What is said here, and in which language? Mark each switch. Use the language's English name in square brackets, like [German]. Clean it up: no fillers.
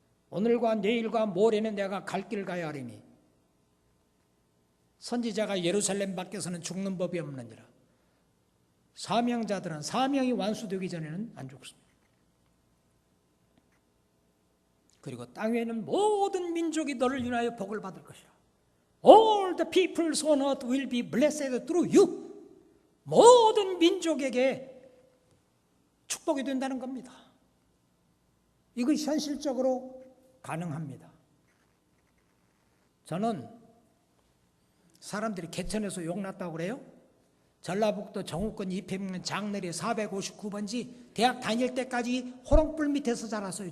[Korean] 오늘과 내일과 모레는 내가 갈 길을 가야 하리니 선지자가 예루살렘 밖에서는 죽는 법이 없느니라. 사명자들은 사명이 완수되기 전에는 안 죽습니다. 그리고 땅 위에는 모든 민족이 너를 인하여 복을 받을 것이라. [English] All the peoples on earth will be blessed through you. [Korean] 모든 민족에게 축복이 된다는 겁니다. 이것이 현실적으로 가능합니다. 저는 사람들이 개천에서 욕났다고 그래요? 전라북도 정우권 이평면 장내리 459번지 대학 다닐 때까지 호롱불 밑에서 자랐어요.